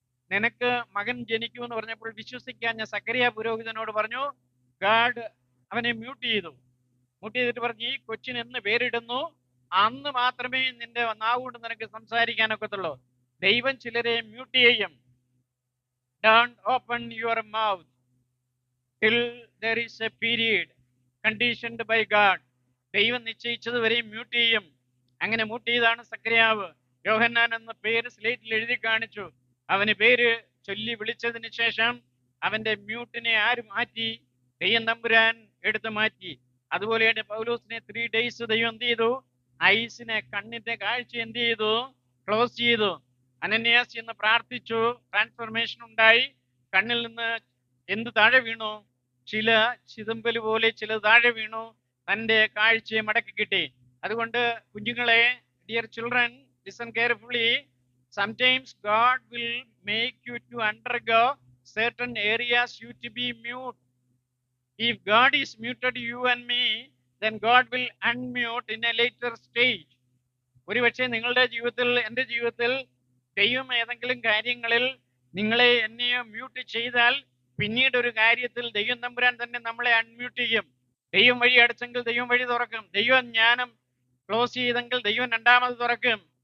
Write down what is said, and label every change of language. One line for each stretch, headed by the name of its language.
Malayalam: നിനക്ക് മകൻ ജനിക്കുമെന്ന് പറഞ്ഞപ്പോൾ വിശ്വസിക്കാൻ ഞാൻ സക്കറിയ പുരോഹിതനോട് പറഞ്ഞു. ഗാഡ് അവനെ മ്യൂട്ട് ചെയ്തു. മ്യൂട്ട് ചെയ്തിട്ട് പറഞ്ഞു, ഈ കൊച്ചിന് എന്ന് പേരിടുന്നു അന്ന് മാത്രമേ നിന്റെ നാവുകൊണ്ട് നിനക്ക് സംസാരിക്കാനൊക്കത്തുള്ളൂ. ദൈവം ചിലരെ മ്യൂട്ട് ചെയ്യും.
English: Don't open your mouth till there is a period conditioned by God.
Malayalam: ദൈവം നിശ്ചയിച്ചത് വരെയും മ്യൂട്ട് ചെയ്യും. അങ്ങനെ മ്യൂട്ട് ചെയ്താണ് സക്കറിയാവ്. യോഹന്നാൻ എന്ന പേര് സ്ലേറ്റിൽ എഴുതി കാണിച്ചു. അവന് പേര് ചൊല്ലി വിളിച്ചതിന് ശേഷം അവന്റെ മ്യൂട്ടിനെ ആര് മാറ്റി? ദൈവം തമ്പുരാൻ എടുത്തു മാറ്റി. അതുപോലെയാണ് പൗലോസിനെ 3 days ദൈവം എന്ത് ചെയ്തു? ഐസിനെ, കണ്ണിന്റെ കാഴ്ച എന്ത് ചെയ്തു? ക്ലോസ് ചെയ്തു. അനന്യാസ് എന്ന് പ്രാർത്ഥിച്ചു. ട്രാൻസ്ഫോർമേഷൻ ഉണ്ടായി. കണ്ണിൽ നിന്ന് എന്ത് താഴെ വീണു? ചില ചിതമ്പല് പോലെ ചില താഴെ വീണു. തന്റെ കാഴ്ചയെ മടക്കി കിട്ടി. അതുകൊണ്ട് കുഞ്ഞുങ്ങളെ,
English: Dear children, listen carefully. Sometimes God will make you to undergo certain areas you to be mute. If God is muted you and me, then God will unmute in a later stage.
Malayalam: ഒരുപക്ഷെ നിങ്ങളുടെ ജീവിതത്തിൽ, എൻ്റെ ജീവിതത്തിൽ ദൈവം ഏതെങ്കിലും കാര്യങ്ങളിൽ നിങ്ങളെ എന്നെയോ മ്യൂട്ട് ചെയ്താൽ പിന്നീട് ഒരു കാര്യത്തിൽ ദൈവം തമ്പുരാൻ തന്നെ നമ്മളെ അൺമ്യൂട്ട് ചെയ്യും. ദൈവം വഴി അടച്ചെങ്കിൽ ദൈവം വഴി തുറക്കും. ദൈവം ജ്ഞാനം ക്ലോസ് ചെയ്തെങ്കിൽ ദൈവം 2ാമത് തുറക്കും.